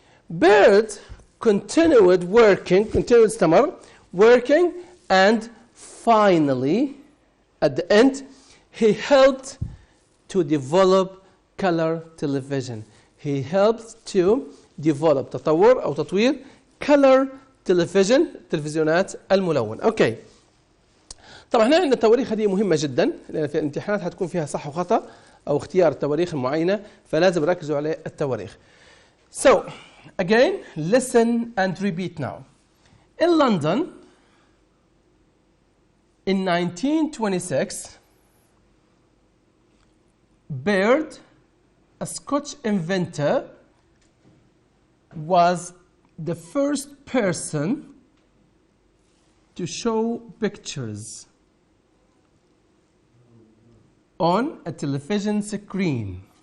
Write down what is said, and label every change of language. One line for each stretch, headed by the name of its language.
English: Bird continued
Arabic: استمر
English: working, and finally, at the end, he helped to develop color television. He helped to develop
Arabic: تطور أو تطوير
English: color television,
Arabic: تلفزيونات الملون.
English: Okay.
Arabic: طبعا هنا عندنا التواريخ هذه مهمة جدا، لأن في الامتحانات هتكون فيها صح وخطأ أو اختيار التواريخ المعينة، فلازم ركزوا على التواريخ.
English: So, again, listen and repeat now. In London, in 1926, Bird, a Scotch inventor, was the first person to show pictures on a television screen.